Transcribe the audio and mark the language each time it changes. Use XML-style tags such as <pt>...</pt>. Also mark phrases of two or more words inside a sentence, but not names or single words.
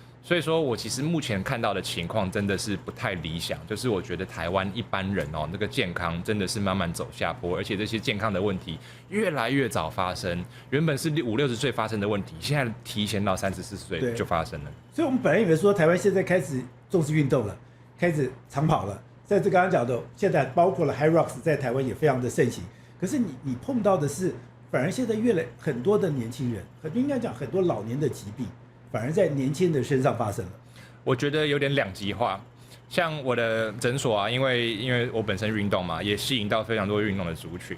<zh>所以說我其實目前看到的情況真的是不太理想，就是我覺得台灣一般人哦，那個健康真的是慢慢走下坡，而且這些健康的問題越來越早發生，原本是50-60歲發生的問題，現在提前到30-40歲就發生了。所以我們本來以為說台灣現在開始重視運動了，開始長跑了，在這剛剛講的，現在包括了 HYROX 在台灣也非常的盛行。可是你碰到的是，反而現在很多的年輕人，應該講很多老年的疾病，反而在年輕人身上發生了。我覺得有點兩極化。像我的診所啊，因為我本身運動嘛，也吸引到非常多運動的族群。</zh>